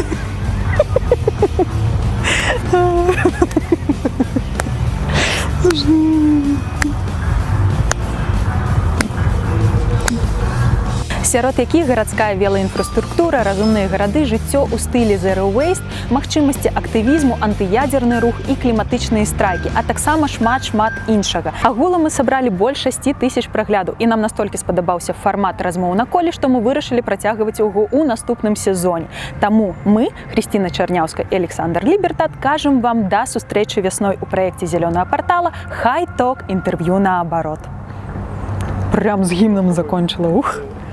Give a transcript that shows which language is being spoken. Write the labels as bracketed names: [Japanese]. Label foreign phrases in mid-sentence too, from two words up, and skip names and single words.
[Belarusian] Сярод якіх гарадская велаінфраструктура, разумныя гарады, жыццё ў стылі [English] Zero Waste, [Belarusian] магчымасці актывізму, антыядзерны рух і кліматычныя страйкі, а таксама шмат іншага. Агулам мы сабралі больш 6 000 праглядаў, і нам настолькі спадабаўся фармат размоў на коле, што мы вырашылі працягваць яго ў наступным сезоне. Таму мы, Хрысціна Чарняўская і Александр Лібертат, кажам вам да сустрэчы вясной у праекце зялёнага партала High Talk [Russian] интервью наоборот. [Belarusian] Прям з гімнам закончыла. Ух!